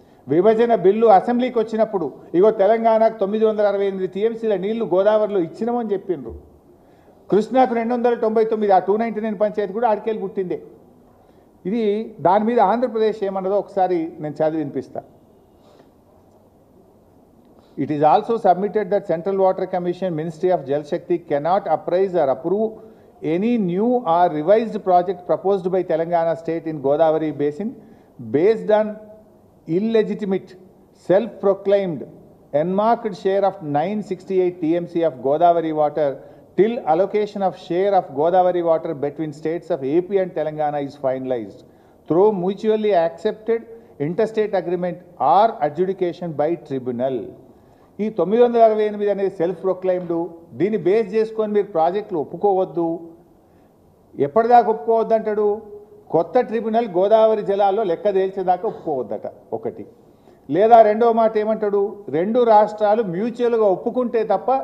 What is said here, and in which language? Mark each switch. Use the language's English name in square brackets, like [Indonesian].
[Telugu] విభజన బిల్లు అసెంబ్లీకి వచ్చినప్పుడు ఇగో తెలంగాణకు 968 టీఎంసీల నీళ్లు గోదావరిలో ఇచ్చినామని చెప్పిండ్రు. కృష్ణాకు 299, ఆ 299 పంచాయతీ కూడా ఆడికెళ్ళి పుట్టిందే. ఇది దాని మీద ఆంధ్రప్రదేశ్ ఏమన్నదో ఒకసారి నేను చదివి వినిపిస్తా. [English] It is also submitted that Central Water Commission, Ministry of Jal Shakti cannot appraise or approve any new or revised project proposed by Telangana state in Godavari basin based on illegitimate, self-proclaimed, enmarked share of 968 TMC of Godavari water till allocation of share of Godavari water between states of AP and Telangana is finalized through mutually accepted interstate agreement or adjudication by tribunal. [Telugu] ఈ 968 అనేది self proclaimed. దీన్ని base చేసుకొని మీరు ప్రాజెక్టులు ఒప్పుకోవద్దు. ఎప్పటిదాకా ఒప్పుకోవద్దు అంటాడు? కొత్త tribunal Godavari జలాల్లో లెక్క తేల్చేదాకా ఒప్పుకోవద్దట ఒకటి. లేదా రెండో మాట ఏమంటాడు? రెండు రాష్ట్రాలు మ్యూచువల్గా ఒప్పుకుంటే తప్ప